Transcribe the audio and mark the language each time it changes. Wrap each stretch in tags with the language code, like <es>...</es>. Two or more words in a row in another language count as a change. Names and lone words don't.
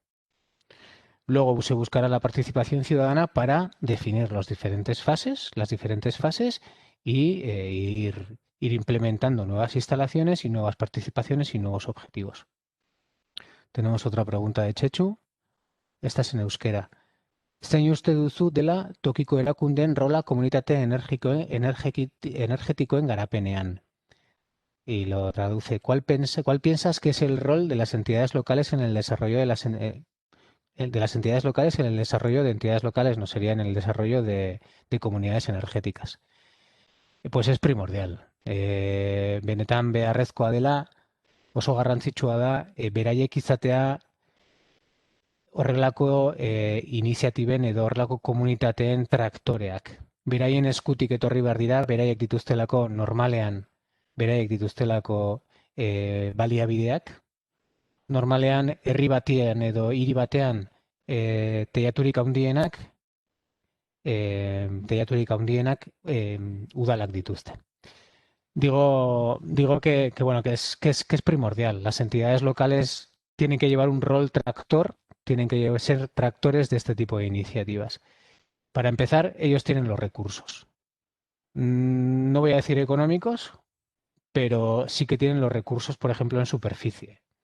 <es>Luego se buscará la participación ciudadana para definir las diferentes fases y ir implementando nuevas instalaciones y nuevas participaciones y nuevos objetivos. Tenemos otra pregunta de Chechu. Esta es en euskera.</es> <eu>Zein uste duzu dela tokiko erakundeen rola komunitate energetikoen garapenean?</eu> <es>Y lo traduce. ¿Cuál piensas que es el rol de las entidades locales en el desarrollo de las entidades locales en el desarrollo de entidades locales, no sería en el desarrollo de comunidades energéticas? Pues es primordial.</es> <eu>Benetan beharrezkoa dela, oso garrantzitsua da, beraiek izatea horrelako iniziatiben edo horrelako komunitateen traktoreak. Beraien eskutik etorri behar dira, beraiek dituztelako normalean, beraiek dituztelako baliabideak. Normalean, herri batean edo hiri batean teilaturik handienak udalak dituzte.</eu> <es>Digo bueno, que es primordial. Las entidades locales tienen que llevar un rol tractor, tienen que ser tractores de este tipo de iniciativas. Para empezar, ellos tienen los recursos. No voy a decir económicos, pero sí que tienen los recursos, por ejemplo, en superficie.</es>